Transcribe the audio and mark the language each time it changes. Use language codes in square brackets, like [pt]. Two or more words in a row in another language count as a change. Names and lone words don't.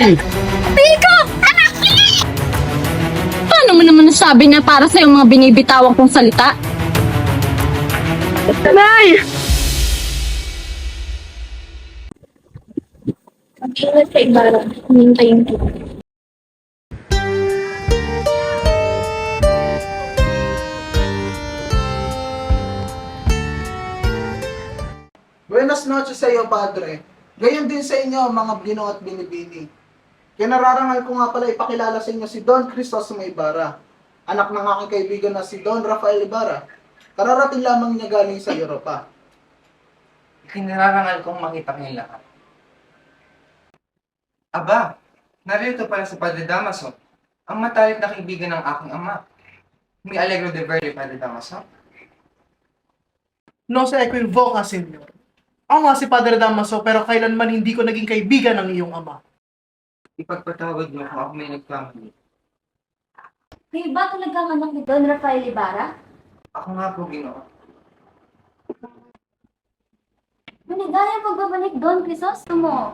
[tl] Pico! Anak ko! Paano mo naman nasabi na para sa yung mga binibitawan kong salita? Nay! Mag-ingat sa Ibarra. Hinintayin ko. [es] Buenas noches [tl] sa iyo, Padre. Gayon din sa inyo, mga Ginoo at Binibini. Kinararangal ko nga pala ipakilala sa inyo si Don Crisostomo Ibarra, anak ng aking kaibigan na si Don Rafael Ibarra. Kararating lamang niya galing sa Europa. Kinararangal kong makita kayong lahat. Aba, narito pala si Padre Damaso, ang matalik na kaibigan ng aking ama. [es] Mi alegro de verle, Padre Damaso. No se equivoca, senyor. [tl] Ako nga si Padre Damaso, pero kailanman hindi ko naging kaibigan ng iyong ama. Ipagpatawad niyo kung ako may nagkamali. Kayo ba talagang anak ni Don Rafael Ibarra? Ako nga po, Ginoo. Maligayang pagbabalik, Don Crisostomo.